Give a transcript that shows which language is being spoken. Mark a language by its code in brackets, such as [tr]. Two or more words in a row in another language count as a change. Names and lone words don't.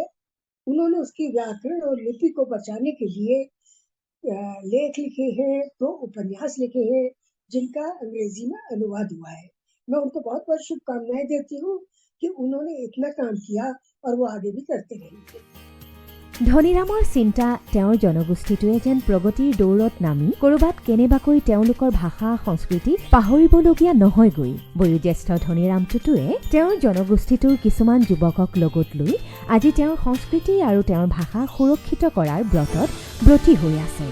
[hi] उन्होंने उसकी व्याकरण और लिपि को बचाने के लिए लेख लिखे हैं, 2 उपन्यास लिखे हैं, जिनका अंग्रेजी में अनुवाद हुआ है। मैं उनको बहुत बहुत शुभकामनाएं देती हूँ कि उन्होंने इतना काम किया और वो आगे भी करते रहेंगे। [as] ধনীৰামৰ চিন্তা তেওঁৰ জনগোষ্ঠীটোৱে যেন প্ৰগতিৰ দৌৰত নামি ক'ৰবাত কেনেবাকৈ তেওঁলোকৰ ভাষা সংস্কৃতি পাহৰিবলগীয়া নহয়গৈ। বয়োজ্যেষ্ঠ ধনীৰাম টুটুৱে তেওঁৰ জনগোষ্ঠীটোৰ কিছুমান যুৱকক লগত লৈ আজি তেওঁৰ সংস্কৃতি আৰু তেওঁৰ ভাষা সুৰক্ষিত কৰাৰ ব্ৰতত ব্ৰতী হৈ আছে।